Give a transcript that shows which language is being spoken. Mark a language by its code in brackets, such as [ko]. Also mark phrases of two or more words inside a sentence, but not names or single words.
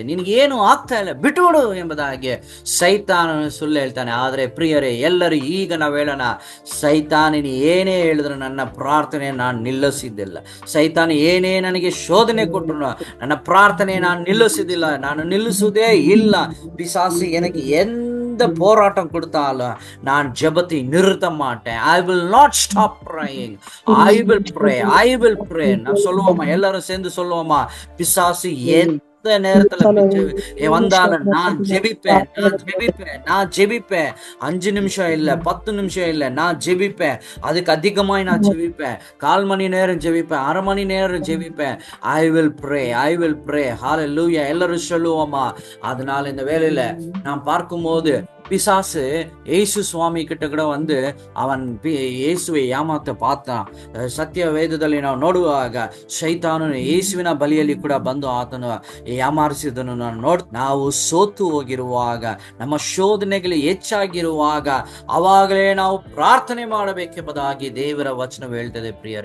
[kn] ನಿನಗೇನು ಆಗ್ತಾ ಇಲ್ಲ, ಬಿಟ್ಟುಬಿಡು ಎಂಬುದಾಗಿ ಸೈತಾನನು ಸುಳ್ಳು ಹೇಳ್ತಾನೆ. ಆದರೆ ಪ್ರಿಯರೇ, ಎಲ್ಲರೂ ಈಗ ನಾವು ಹೇಳೋಣ, ಸೈತಾನನು ಏನೇ ಹೇಳಿದ್ರು ನನ್ನ ಪ್ರಾರ್ಥನೆ ನಾನು ನಿಲ್ಲಿಸಿದ್ದಿಲ್ಲ. ಸೈತಾನ ಏನೇ ನನಗೆ ಶೋಧನೆ ಕೊಟ್ಟರು ನನ್ನ ಪ್ರಾರ್ಥನೆ ನಾನು ನಿಲ್ಲಿಸಿದಿಲ್ಲ, ನಾನು ನಿಲ್ಲಿಸುವುದೇ ಇಲ್ಲ. [ta] பிசாசு எனக்கு எந்த போராட்டம் கொடுத்தாலும் நான் ஜெபத்தை நிறுத்த மாட்டேன். [en] I will not stop praying. I will pray. [ta] நான் சொல்லுவோமா, எல்லாரும் சேர்ந்து சொல்லுவோமா, பிசாசு எந்த நேரத்துல வந்தாலும் நான் ஜெபிப்பேன். 5 நிமிஷம் இல்ல, 10 நிமிஷம் இல்ல, நான் ஜெபிப்பேன். அதுக்கு அதிகமாய் நான் ஜெபிப்பேன். 1/4 மணி நேரம் ஜெபிப்பேன், 1/2 மணி நேரம் ஜெபிப்பேன். [en] I will pray. [ta] Hallelujah. எல்லாரும் சொல்லுவோமா. அதனால இந்த வேளையில நான் பார்க்கும்போது பிசாசு ಯೇಸು ಸ್ವಾಮಿ கிட்ட கூட வந்து அவன் ಯೇಸುவை ஏமாத்த பார்த்தான். [kn] ಸತ್ಯ ವೇದದಲ್ಲಿ ನಾವು ನೋಡುವಾಗ ಶೈತಾನನು ಯೇಸುವಿನ ಬಲಿಯಲ್ಲಿ ಕೂಡ ಬಂದು ಆತನು ಯಾಮಾರಿಸಿದನು ನಾವು ಸೋತು ಹೋಗಿರುವಾಗ, ನಮ್ಮ ಶೋಧನೆಗಳು ಹೆಚ್ಚಾಗಿರುವಾಗ ಅವಾಗಲೇ ನಾವು ಪ್ರಾರ್ಥನೆ ಮಾಡಬೇಕೆಂಬುದಾಗಿ ದೇವರ ವಚನ ಹೇಳ್ತದೆ ಪ್ರಿಯರೇ.